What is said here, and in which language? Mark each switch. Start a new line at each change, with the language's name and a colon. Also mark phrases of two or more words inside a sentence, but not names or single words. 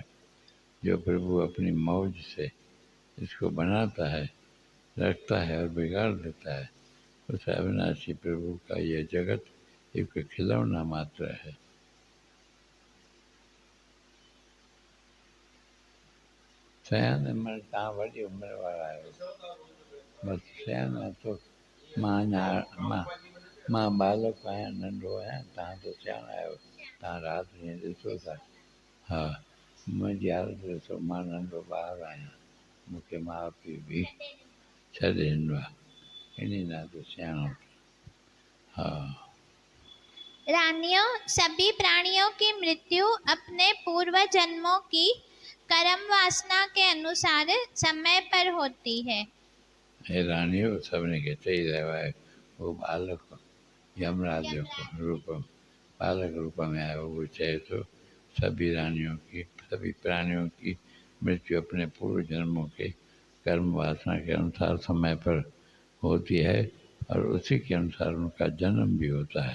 Hindi: जो प्रभु अपनी मौज से इसको बनाता है, रखता है और बिगाड़ देता है, उस अविनाशी प्रभु का यह जगत एक खिलौना मात्र है।
Sindhi: सयान मन तव्हां वॾी उमिरि वारा आहियो, बसि सयान तो मां बालक आहियां, नंढो आहियां, तव्हां त सियाणा आहियो। तव्हां राति ॾींहुं ॾिसो था। हा, मुंहिंजी हालत ॾिसो, मां नंढो ॿारु आहियां, मूंखे माउ पीउ बि छॾे ॾिनो आहे, इन नाते सियाणो। हा।
Hindi: रानियों, सभी प्राणियों की मृत्यु अपने पूर्व जन्मों की कर्म वासना के अनुसार समय पर होती है। हे रानियों,
Sindhi: सभिनी खे चई रहियो आहे, उहो बालक यमराज जो रूप बालक रूप में आयो।
Hindi: वो चाहे तो सभी प्राणियों की मृत्यु अपने पूर्व जन्मों के कर्म वासना के अनुसार समय पर होती है, और उसी के अनुसार उनका जन्म भी होता है।